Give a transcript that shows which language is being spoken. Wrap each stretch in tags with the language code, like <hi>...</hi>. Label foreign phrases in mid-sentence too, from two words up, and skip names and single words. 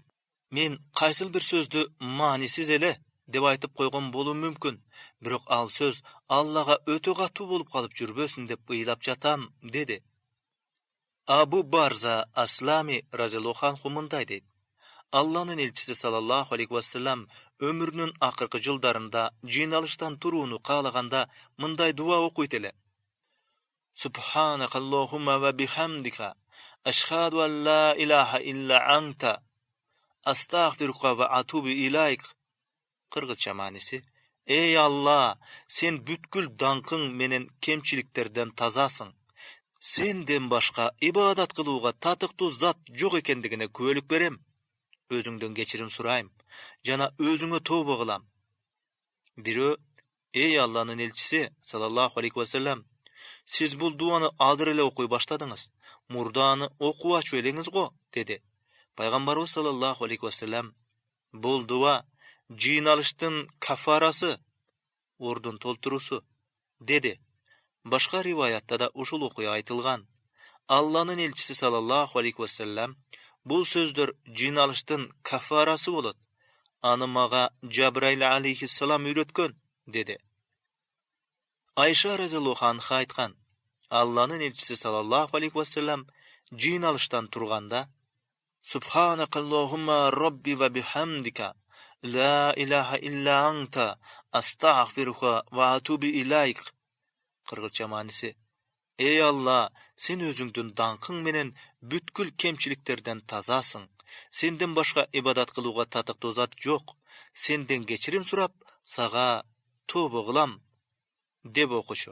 <ky>Мен кайсыл бир сөздү маанисиз эле деп айтып койгон болуум мүмкүн, бирок ал сөз Аллага өтө катуу болуп калып жүрбөсүн деп ыйлап жатам" деди. Абу Барза Аслами</ky> <ar>رضي الله عنه</ar> <ky>мындай дейт: Алланын элчиси</ky> <ar>صلى الله عليه وسلم</ar> <ky>өмүрүнүн акыркы жылдарында жыйналыштан турууну каалаганда мындай дуа окуйт эле:</ky> <ar>سبحانك اللهم وبحمدك أشهد أن لا إله إلا أنت أستغفرك وأتوب إليك.</ar> <ky>Кыргызча мааниси: "Эй Алла, сен бүткүл даңкың менен кемчиликтерден тазасың. Сенден башка ибадат кылууга татыктуу зат жок экендигине күбөлүк берем. Өзүңдөн кечирим сурайм жана өзүңө тобо кылам." Бирөө: "Эй Алланын элчиси</ky> <ar>صلى الله عليه وسلم,</ar> <ky>сиз бул дуаны азыр эле окуй баштадыңыз. Мурдааны окуп ачып элеңиз го" деди. Пайгамбарыбыз</ky> <ar>صلى الله عليه وسلم:</ar> <ky>"Бул дуа жыйналыштын кафарасы, ордун толтуруусу" деди. Башка риваятта да ушул окуя айтылган. Алланын элчиси</ky> <ar>صلى الله عليه وسلم:</ar> <ky>"Бул сөздөр жыйналыштын кафарасы болот. Аны мага Жабраил алейхиссалам үйрөткөн" деди.</ky> <ar>Айша رضي الله عنها</ar> <ky>айткан: Алланын элчиси</ky> <ar>صلى الله عليه وسلم</ar> <ky>жыйналыштан турганда:</ky> <ar>"سبحانك اللهم ربي وبحمدك لا إله إلا أنت أستغفرك وأتوب إليك."</ar> <ky>Кыргызча мааниси: "Эй Алла, сен өзүңдүн даңкың менен бүткүл кемчиликтерден тазасың. Сенден башка ибадат кылууга татыктуу зат жок. Сенден кечирим сурап, сага тобо кылам" деп окушу.</ky>